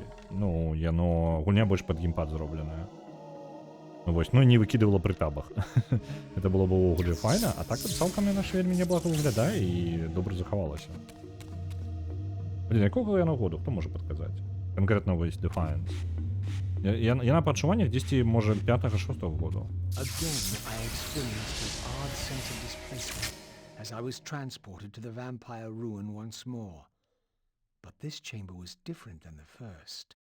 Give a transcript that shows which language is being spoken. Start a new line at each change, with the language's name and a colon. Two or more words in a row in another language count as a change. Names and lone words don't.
Belarusian: Ну, гульня больш пад геймпад зробленая. Ну, вось, ну, не выкідывала пры табах. Это было б увогуле файна, а так цалкам яна ж вельмі няблага выглядае і добра захавалася. Блін, якога яна году? Хто можа падказаць? Канкрэтна вось Defiance. Яна па адчуваннях дзесьці, можа, 5-6 году.
English: Again, I experienced an odd sense of displacement as I was transported to the vampire ruin once more. But this chamber was different than the first.